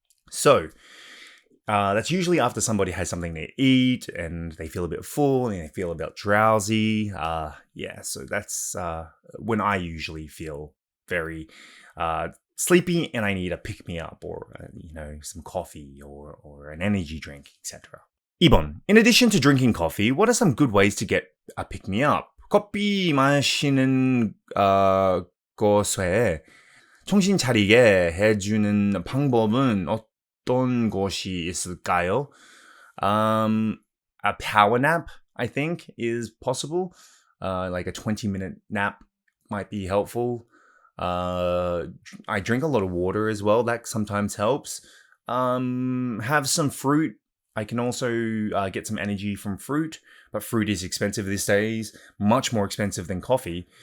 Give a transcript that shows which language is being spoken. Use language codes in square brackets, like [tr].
[en] So, that's usually after somebody has something to eat and they feel a bit full and they feel a bit drowsy. So that's when I usually feel very sleepy and I need a pick-me-up or, some coffee or an energy drink, etc. [ko] 2번. [en] In addition to drinking coffee, what are some good ways to get a pick-me-up? [ko] 커피 마시는 것에 정신 차리게 해주는 방법은 어떤 것이 있을까요? [en] A power nap, I think, is possible. Like a 20-minute nap might be helpful. I drink a lot of water as well. That sometimes helps. Have some fruit. I can also get some energy from fruit, but fruit is expensive these days, much more expensive than coffee.